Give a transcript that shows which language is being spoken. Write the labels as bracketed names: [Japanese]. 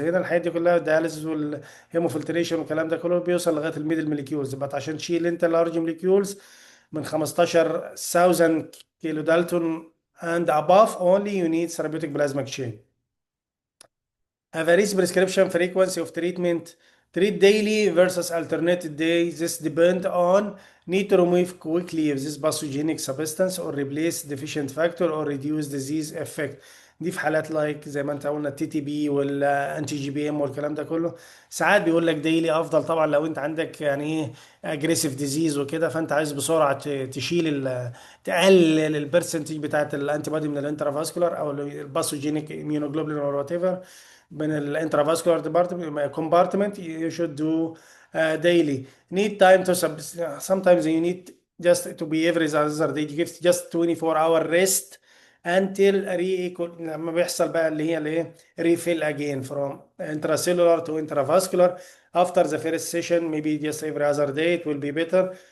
[Arabic] هنا الحاجات دي كلها الدياليسيس والهيموفلتريشن والكلام ده كله بيوصل لغايه الميدل molecules، بس عشان تشيل انت اللارج molecules من 15,000 كيلو دالتون [English] and above only you need therapeutic plasma exchange. Average prescription frequency of treatment. Treat daily versus alternate days. This depend on need to remove quickly this pathogenic substance or replace deficient factor or reduce disease effect. [Arabic] دي في حالات لايك زي ما انت قلنا التي تي بي والانتي جي بي ام والكلام ده كله. ساعات بيقول لك ديلي افضل طبعا لو انت عندك يعني ايه اجريسيف ديزيز وكده، فانت عايز بسرعه تشيل تقلل البرسنتج بتاعت الانتي بودي من الانترافاسكولار او الباثوجينيك [English] immunoglobulin or whatever [Arabic] من الانترافاسكولار compartment. [English] You should do daily. Need time to sometimes you need just to be every other day. You give just 24-hour rest until [Arabic] لما بيحصل بقى اللي هي الايه [English] refill again from intracellular to intravascular. After the first session maybe just every other day it will be better.